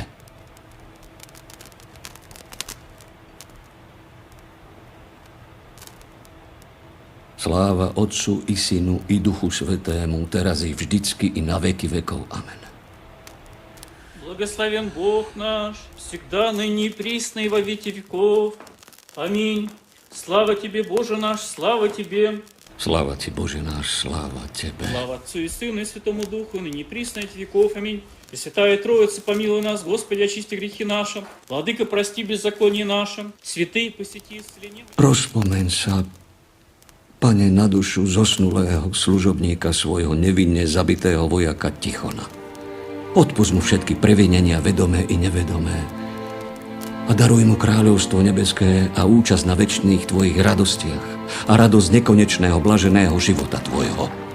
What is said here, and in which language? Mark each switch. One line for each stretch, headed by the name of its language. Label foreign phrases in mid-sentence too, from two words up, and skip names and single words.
Slovak: Sláva Otcu i Synu i Duchu Svätému, teraz i vždycky i na veky vekov. Amen.
Russian: Благословен Бог наш, всегда, ныне и присно и во веки веков. Аминь. Слава Тебе, Боже наш, слава Тебе.
Slovak: Sláva Ti, Bože náš, sláva Tebe.
Russian: Слава Отцу и Сыну и Святому Духу, ныне и присно и во веки веков. Аминь. Пресвятая Троица, помилуй нас, Господи, очисти грехи наши. Владыка, прости беззаконие наши. Святые, посети исцеление.
Slovak: Rozpomeň sa, Pane, na dušu zosnulého služobníka svojho nevinne zabitého vojaka Tichona. Odpusť mu všetky previnenia vedomé i nevedomé a daruj mu kráľovstvo nebeské a účasť na večných Tvojich radostiach a radosť nekonečného blaženého života Tvojho.